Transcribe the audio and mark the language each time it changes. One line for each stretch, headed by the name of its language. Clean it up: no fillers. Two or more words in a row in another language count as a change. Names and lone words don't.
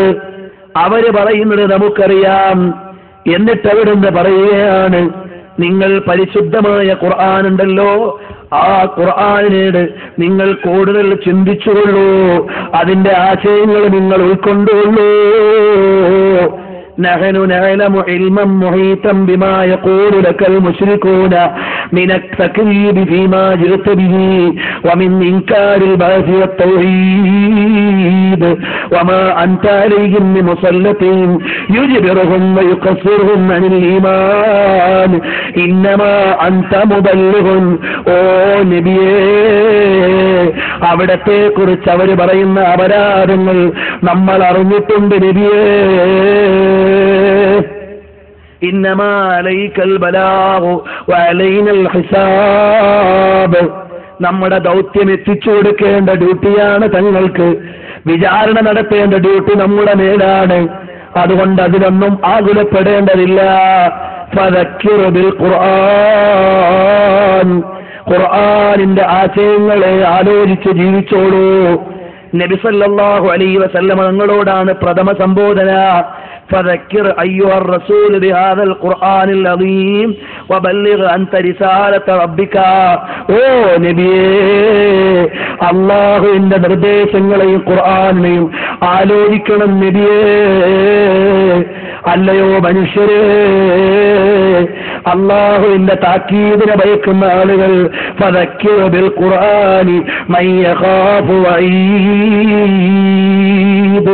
Malayalam: അവര് പറയുന്നത് നമുക്കറിയാം. എന്നിട്ട് അവിടുന്ന് പറയുകയാണ്, നിങ്ങൾ പരിശുദ്ധമായ ഖുർആൻ ഉണ്ടല്ലോ, ആ ഖുർആനിനോട് നിങ്ങൾ കൂടുതൽ ചിന്തിച്ചുകൊള്ളൂ, അതിന്റെ ആശയങ്ങൾ നിങ്ങൾ ഉൾക്കൊണ്ടുകൊള്ളൂ.
Arabic: نحن نعلم علما محيطا بما يقول لك المشركون من التكذيب فيما جئت به ومن إنكار البعث والتوحيد وما أنت عليهم بمسلط يجبرهم ويقصرهم عن الإيمان إنما أنت مبلغ.
Malayalam: ഓ നബിയേ, അവിടത്തെ കുറിച്ച് അവർ പറയുന്ന അപരാധങ്ങൾ നമ്മൾ അറിഞ്ഞിട്ടുണ്ട് നബിയേ.
Arabic: إنما عليك البلاغ وعلينا الحساب.
Malayalam: നമ്മുടെ ദൗത്യം എത്തിച്ചു കൊടുക്കേണ്ട ഡ്യൂട്ടിയാണ് തങ്ങൾക്ക്. വിചാരണ നടത്തേണ്ട ഡ്യൂട്ടി നമ്മുടെ മേലാണ്. അതുകൊണ്ട് അതിലൊന്നും ആകുലപ്പെടേണ്ടതില്ല.
Arabic: فذكر بالقرآن.
Malayalam: ഖുർആനിന്റെ ആശയങ്ങളെ ആലോചിച്ച് ജീവിച്ചോളൂ. നബി
Arabic: صلى الله عليه وسلم
Malayalam: തങ്ങളോടാണ് പ്രഥമ സംബോധന.
Arabic: فذكر أيها الرسول بهذا القرآن العظيم وبلغ أنت رسالة ربك.
Malayalam: ഓ നബിയേ, അല്ലാഹുവിന്റെ നിർദ്ദേശങ്ങളെയും ഖുർആനെയും ആലോചിക്കണം നബിയേ. അല്ലയോ മനുഷ്യരേ, അല്ലാഹുവിന്റെ താക്കീദിനെ ഭയക്കുന്ന ആളുകൾ
Arabic: فذكر بالقرآن من يخاف وعيد.